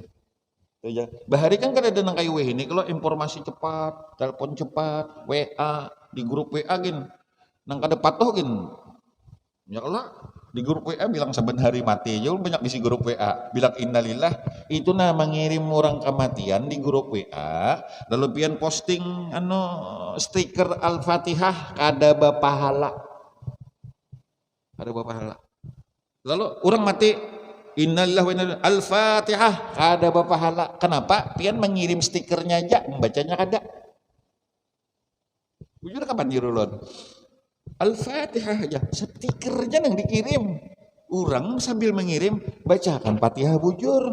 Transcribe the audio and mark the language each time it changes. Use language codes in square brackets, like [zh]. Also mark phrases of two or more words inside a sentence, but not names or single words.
[bjn] Bahari kan ada nang kayu ini kalau informasi cepat, telepon cepat, WA di grup WA gin, nang kada patuh gin, [ar] يا الله [bjn] di grup WA bilang saben hari mati, jauh banyak di grup WA bilang innalillah, itu nah mengirim orang kematian di grup WA, lalu pian posting stiker Al-Fatihah kada bapahala, lalu orang mati. [ar] إنا لله وإنا إليه [bjn] Al-Fatihah kada bapahala. Kenapa? Pian mengirim stikernya aja, membacanya kada. Bujur kapan dirulun? Al-Fatihah aja, stikernya yang dikirim. Orang sambil mengirim bacakan Fatihah bujur.